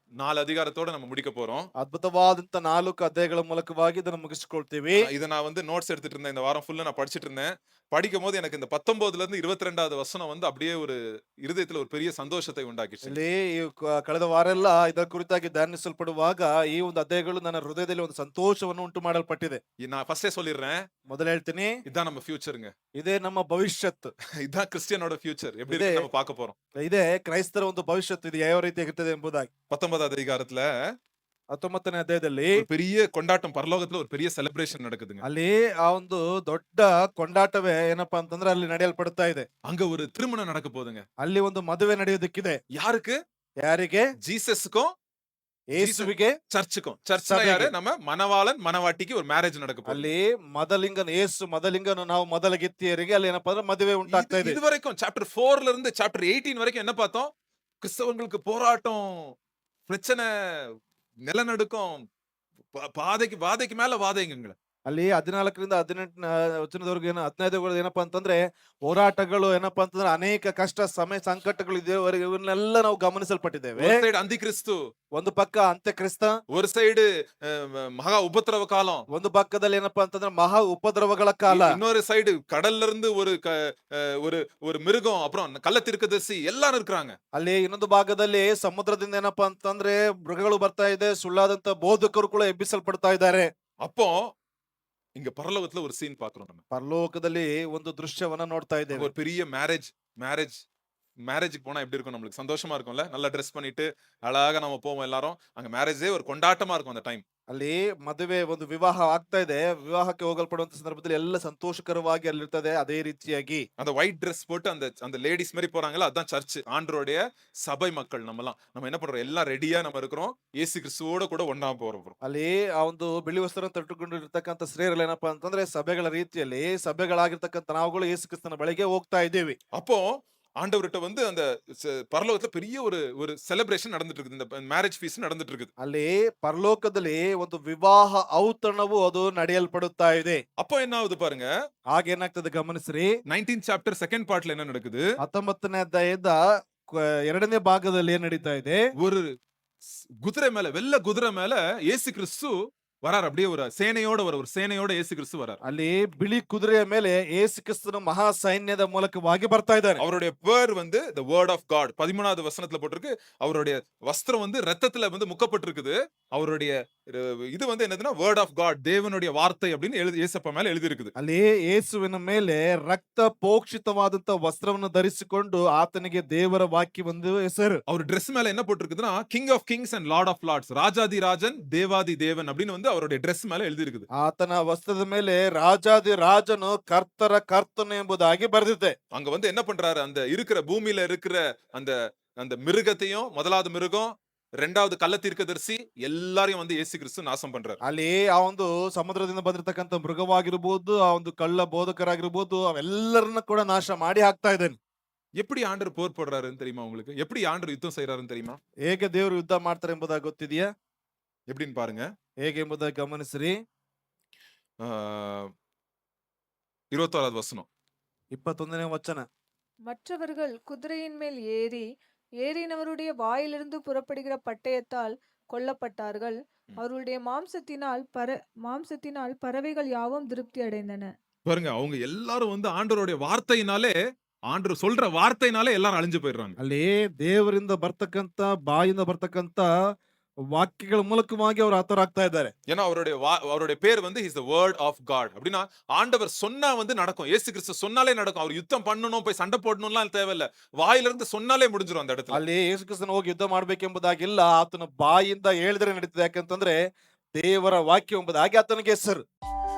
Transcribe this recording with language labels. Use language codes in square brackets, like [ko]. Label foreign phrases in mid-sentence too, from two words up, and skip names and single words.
[ta] 4 அதிகாரத்தோட நம்ம முடிக்க போறோம். [kn] ಅದ್ಭುತವಾದಂತ 4 ಅಧ್ಯಾಯಗಳ ಮೂಲಕವಾಗಿ ಇದನ್ನು ಮುಗಿಸಿಕೊಳ್ತೀವಿ. [ta] இத நான் வந்து நோட்ஸ் எடுத்துட்டு இருந்தேன். இந்த வாரம் ஃபுல்லா நான் படிச்சுட்டு இருந்தேன். படிக்கும்போது எனக்கு இந்த 19ல இருந்து 22வது வசனம் வந்து அப்படியே ஒரு இருதயத்துல ஒரு பெரிய சந்தோஷத்தை உண்டாக்கிச்சுங்க. [kn] ಇಲ್ಲಿ ಕಳೆದ ವಾರ ಎಲ್ಲ ಇದರ ಕುರಿತಾಗಿ ಧ್ಯಾನಿಸಲ್ಪಡುವಾಗ ಈ ಒಂದು ಅಧ್ಯಾಯಗಳು ನನ್ನ ಹೃದಯದಲ್ಲಿ ಒಂದು ಸಂತೋಷವನ್ನು ಉಂಟು ಮಾಡಲ್ಪಟ್ಟಿದೆ. [ta] நான் ஃபர்ஸ்டே சொல்லிடுறேன். [kn] ಮೊದಲು ಹೇಳ್ತೀನಿ, [ta] இதான் நம்ம ஃபியூச்சர்ங்க. [kn] ಇದೇ ನಮ್ಮ ಭವಿಷ್ಯತ್. [ta] இதான் கிறிஸ்டியனோட ஃபியூச்சர். எப்படி [kn] ಇದೇ [ta] இருக்குன்னு நம்ம பார்க்க போறோம். [kn] ಇದೇ ಕ್ರೈಸ್ತರ ಒಂದು ಭವಿಷ್ಯತ್ ಇದು ಯಾವ ರೀತಿಯಾಗಿರ್ತದೆ ಎಂಬುದಾಗಿ [ta] 19வது அதிகாரத்துல [kn] 19ನೇ ಅಧ್ಯಾಯದಲ್ಲಿ [ta] ஒரு பெரிய கொண்டாட்டம் பரலோகத்துல ஒரு பெரிய செலிப்ரேஷன் நடக்குதுங்க. [kn] ಅಲ್ಲಿ ಆ ಒಂದು ದೊಡ್ಡ ಕೊಂಡಾಟವೇ ಏನಪ್ಪಾ ಅಂತಂದ್ರೆ ಅಲ್ಲಿ ನಡೆಯಲ್ಪಡ್ತಾ ಇದೆ. [ta] அங்க ஒரு திருமணம் நடக்க போகுதுங்க. [kn] ಅಲ್ಲಿ ಒಂದು ಮದುವೆ ನಡೆಯೋದಕ್ಕಿದೆ. [ta] யாருக்கு? [kn] ಯಾರಿಗೆ? [ta] ஜீசஸ்க்கும் [kn] ಯೇಸುವಿಗೆ, [ta] சர்ச்சுக்கும். சர்ச்னா சபைக்கு. யாரு? நம்ம மணவாளன் மணவாட்டிக்கு ஒரு மேரேஜ் நடக்க போகுது. [kn] ಅಲ್ಲಿ ಯೇಸು ಮೊದಲಿಂಗನು ನಾವು ಮೊದಲಗಿತ್ತಿಯರಿಗೆ ಅಲ್ಲಿ ಏನಪ್ಪಾ ಅಂದ್ರೆ ಮದುವೆ ಉಂಟಾಗ್ತಾ ಇದೆ. [ta] இது வரைக்கும் சாப்டர் 4ல இருந்து சாப்டர் 18 வரைக்கும் என்ன பார்த்தோம்? கிறிஸ்தவங்களுக்கு போராட்டம், பிரச்சனை, நிலநடுக்கம், பாதைக்கு வாதைக்கு மேல வாதைங்கங்க. [kn] ಅಲ್ಲಿ 14ರಿಂದ 18 ವಚನದವರೆಗೂ 15 ಏನಪ್ಪಾ ಅಂತಂದ್ರೆ ಹೋರಾಟಗಳು, ಏನಪ್ಪಾ ಅಂತಂದ್ರೆ ಅನೇಕ ಕಷ್ಟ, ಸಮಯ, ಸಂಕಟಗಳು ಇದೇವರೆಗೆ ಇವನ್ನೆಲ್ಲ ನಾವು ಗಮನಿಸಲ್ಪಟ್ಟಿದ್ದೇವೆ. [ta] ஒரு சைடு அந்தி கிறிஸ்து, [kn] ಒಂದು ಪಕ್ಕ ಅಂತ್ಯಕ್ರಿಸ್ತ, [ta] ஒரு சைடு மகா உபத்திரவ காலம், [kn] ಒಂದು ಪಕ್ಕದಲ್ಲಿ ಏನಪ್ಪಾ ಅಂತಂದ್ರೆ ಮಹಾ ಉಪದ್ರವಗಳ ಕಾಲ, [ta] இன்னொரு சைடு கடல்ல இருந்து ஒரு ஒரு மிருகம், அப்புறம் கள்ள தீர்க்கதரிசி எல்லாரும் இருக்காங்க. [kn] ಅಲ್ಲಿ ಇನ್ನೊಂದು ಭಾಗದಲ್ಲಿ ಸಮುದ್ರದಿಂದ ಏನಪ್ಪಾ ಅಂತಂದ್ರೆ ಮೃಗಗಳು ಬರ್ತಾ ಇದೆ, ಸುಳ್ಳಾದಂತ ಬೋಧಕರು ಕೂಡ ಎಬ್ಬಿಸಲ್ಪಡ್ತಾ ಇದ್ದಾರೆ. [ta] அப்போ இங்க பரலோகத்துல ஒரு சீன் பாக்குறோம் நம்ம. [kn] ಪರಲೋಕದಲ್ಲಿ ಒಂದು ದೃಶ್ಯವನ್ನ ನೋಡ್ತಾ ಇದ್ದೇವೆ. [ta] ஒரு பெரிய மேரேஜுக்கு போனா எப்படி இருக்கும்? நம்மளுக்கு சந்தோஷமா இருக்கும்ல. நல்லா ட்ரெஸ் பண்ணிட்டு அழகா நம்ம போவோம் எல்லாரும். அங்க மேரேஜே ஒரு கொண்டாட்டமா இருக்கும் அந்த டைம். [kn] ಅಲ್ಲಿ ಮದುವೆ ಒಂದು ವಿವಾಹ ಆಗ್ತಾ ಇದೆ. ವಿವಾಹಕ್ಕೆ ಹೋಗಲ್ಪಡುವಂತ ಸಂದರ್ಭದಲ್ಲಿ ಎಲ್ಲ ಸಂತೋಷಕರವಾಗಿ ಅಲ್ಲಿರ್ತದೆ. ಅದೇ ರೀತಿಯಾಗಿ [ta] அந்த ஒயிட் ட்ரெஸ் போட்டு அந்த லேடிஸ் மாதிரி போறாங்கல்ல, அதான் சர்ச். ஆண்டவருடைய சபை மக்கள் நம்மலாம். நம்ம என்ன பண்றோம்? எல்லாம் ரெடியா நம்ம இருக்கிறோம். இயேசு கிறிஸ்துவோட கூட ஒண்ணா போறோம். [kn] ಅಲ್ಲಿ ಆ ಒಂದು ಬಿಳಿ ವಸ್ತ್ರ ತೊಟ್ಟುಕೊಂಡಿರ್ತಕ್ಕಂಥ ಸ್ತ್ರೀಯರಲ್ಲಿ ಏನಪ್ಪಾ ಅಂತಂದ್ರೆ ಸಭೆಗಳ ರೀತಿಯಲ್ಲಿ ಸಭೆಗಳಾಗಿರ್ತಕ್ಕಂಥ ನಾವುಗಳು ಯೇಸು ಕ್ರಿಸ್ತನ ಬಳಿಗೆ ಹೋಗ್ತಾ ಇದ್ದೀವಿ. [ta] அப்போ ஆண்டவர்கிட்ட வந்து அந்த பரலோகத்துல பெரிய ஒரு செலிப்ரேஷன் நடந்துட்டு இருக்குது. இந்த [en] marriage feast [ta] நடந்துட்டு இருக்குது. [kn] ಅಲ್ಲಿ ಪರಲೋಕದಲ್ಲಿ ಒಂದು ವಿವಾಹ ಔತಣವು ಅದು ನಡೆಯಲ್ಪಡುತ್ತಾ ಇದೆ. [ta] அப்போ என்ன ஆகுது பாருங்க. [kn] ಆಗೇನಾಗ್ತದೆ ಗಮನಿಸ್ರಿ. [en] 19th chapter 2nd part [ta] ல என்ன நடக்குது? [kn] 19ನೇ ಅಧ್ಯಾಯದ 2ನೇ ಭಾಗದಲ್ಲಿ ಏನ್ ನಡೀತಾ ಇದೆ? [ta] ஒரு குதிரை மேல, வெள்ள குதிரை மேல இயேசு கிறிஸ்து வரார். அப்படியே ஒரு சேனையோட இயேசு கிறிஸ்து வரார். [kn] ಅಲ್ಲಿ ಬಿಳಿ ಕುದುರೆಯ ಮೇಲೆ ಯೇಸು ಕ್ರಿಸ್ತನ ಮಹಾ ಸೈನ್ಯದ ಮೂಲಕವಾಗಿ ಬರ್ತಾ ಇದ್ದಾರೆ. [ta] அவருடைய பேர் வந்து [en] the word of God. [ta] 13வது வசனத்துல போட்டிருக்கு. அவருடைய வஸ்திரம் வந்து இரத்தத்துல வந்து முக்கப்பட்டிருக்குது. அவருடைய இது வந்து என்னதுன்னா [en] word of God, [ta] தேவனுடைய வார்த்தை அப்படின்னு இயேசப்பா மேல எழுதி இருக்குது. [kn] ಅಲ್ಲಿ ಯೇಸುವಿನ ಮೇಲೆ ರಕ್ತ ಪೋಕ್ಷಿತವಾದಂತ ವಸ್ತ್ರವನ್ನು ಧರಿಸಿಕೊಂಡು ಆತನಿಗೆ ದೇವರ ವಾಕ್ಯವೆಂದು ಹೆಸರು. [ta] அவர் Dress மேல என்ன போட்டிருக்குதுன்னா [en] King of Kings and Lord of Lords, [ta] ராஜாதி ராஜன் தேவாதி தேவன் அப்படின்னு வந்து அவருடைய Dress மேல எழுதி இருக்குது. [kn] ಆತನ ವಸ್ತ್ರದ ಮೇಲೆ ರಾಜಾದಿ ರಾಜನು ಕರ್ತರ ಕರ್ತನು ಎಂಬುದಾಗಿ ಬರೆದಿದೆ. [ta] அங்க வந்து என்ன பண்றாரு? அந்த இருக்கிற பூமியில இருக்கிற அந்த அந்த மிருகத்தையும், முதலாவது மிருகம், ரெண்டாவது கள்ள தீர்க்கதரிசி எல்லாரையும் வந்து இயேசு கிறிஸ்து நாசம் பண்றாரு. [kn] ಅಲ್ಲಿ ಆ ಒಂದು ಸಮುದ್ರದಿಂದ ಬಂದಿರತಕ್ಕಂತ ಮೃಗವಾಗಿರಬಹುದು, ಆ ಒಂದು ಕಳ್ಳ ಬೋಧಕರಾಗಿರಬಹುದು, ಅವೆಲ್ಲರನ್ನ ಕೂಡ ನಾಶ ಮಾಡಿ ಹಾಕ್ತಾ ಇದ್ದಾನೆ. [ta] எப்படி ஆண்டவர் போர் போடுறாருன்னு தெரியுமா உங்களுக்கு? எப்படி ஆண்டவர் யுத்தம் செய்யறாருன்னு தெரியுமா? [kn] ಹೇಗೆ ದೇವರು ಯುದ್ಧ ಮಾಡ್ತಾರೆ ಎಂಬುದಾಗಿ ಗೊತ್ತಿದೆಯಾ? [ta] எப்படின்னு பாருங்க. [kn] ಹೇಗೆ ಎಂಬುದಾಗಿ ಗಮನಿಸ್ರಿ. [ta] 21வது வசனம். [kn] 21ನೇ ವಚನ. [ta] மற்றவர்கள் குதிரையின் மேல் ஏறினவருடைய வாயிலிருந்து புறப்படுகிற பட்டயத்தால் கொல்லப்பட்டார்கள். அவருடைய மாம்சத்தினால் பறவைகள் யாவும் திருப்தி அடைந்தன. பாருங்க, அவங்க எல்லாரும் வந்து ஆண்டவருடைய வார்த்தையினாலே, ஆண்டவர் சொல்ற வார்த்தையினாலே எல்லாரும் அழிஞ்சு போயிடுறாங்க. [kn] ಅಲ್ಲಿ ದೇವರಿಂದ ಬರ್ತಕ್ಕಂತ ಬಾಯಿಂದ ಬರ್ತಕ್ಕಂತ ವಾಕ್ಯಗಳ ಮೂಲಕವಾಗಿ ಅವರು ಹತರಾಗ್ತಾ ಇದ್ದಾರೆ. [ta] ஏன்னா அவருடைய பேர் வந்து [en] is the word of God. [ta] அப்படின்னா ஆண்டவர் சொன்னா வந்து நடக்கும். இயேசு கிறிஸ்து சொன்னாலே நடக்கும். அவர் யுத்தம் பண்ணணும், போய் சண்டை போடணும்லாம் தேவையில்ல. வாயிலிருந்து சொன்னாலே முடிஞ்சிரும் அந்த இடத்துல. [kn] ಅಲ್ಲಿ ಯೇಸು ಕ್ರಿಸ್ತನ ಹೋಗಿ ಯುದ್ಧ ಮಾಡ್ಬೇಕೆಂಬುದಾಗಿಲ್ಲ, ಆತನ ಬಾಯಿಂದ ಹೇಳಿದ್ರೆ ನಡೀತದೆ. ಯಾಕಂತಂದ್ರೆ ದೇವರ ವಾಕ್ಯ ಎಂಬುದಾಗಿ ಆತನಿಗೆ ಹೆಸರು.